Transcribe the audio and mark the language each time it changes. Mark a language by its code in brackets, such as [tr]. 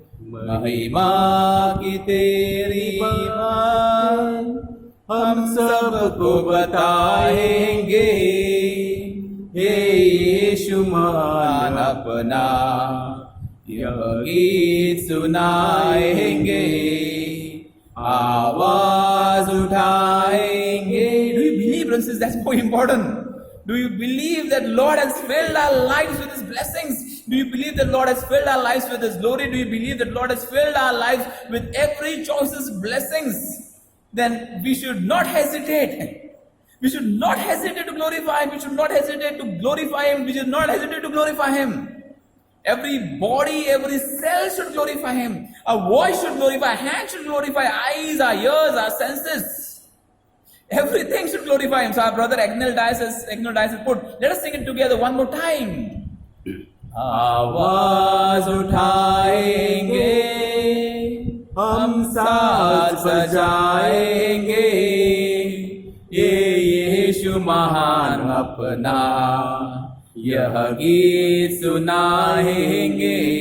[hi] महिमा की तेरी मान हम सबको बताएंगे, हे यीशु महान अपना यह गीत सुनाएंगे. आवाज उठाएंगे. [en] Do you believe, brothers? That's more important. Do you believe that Lord has filled our lives with His blessings? Do you believe that Lord has filled our lives with His glory? Do you believe that Lord has filled our lives with every choice's blessings? Then we should not hesitate. We should not hesitate to glorify Him. We should not hesitate to glorify Him. We should not hesitate to glorify Him. Every body, every cell should glorify Him. Our voice should glorify, our hands should glorify, our eyes, our ears, our senses. Everything should glorify Him. So our brother Agnel Dias has put. Let us sing it together one more time. [hi] आवाज उठाएंगे, हम साज बजाएंगे, ये यीशु महान अपना यह गीत सुनाएंगे.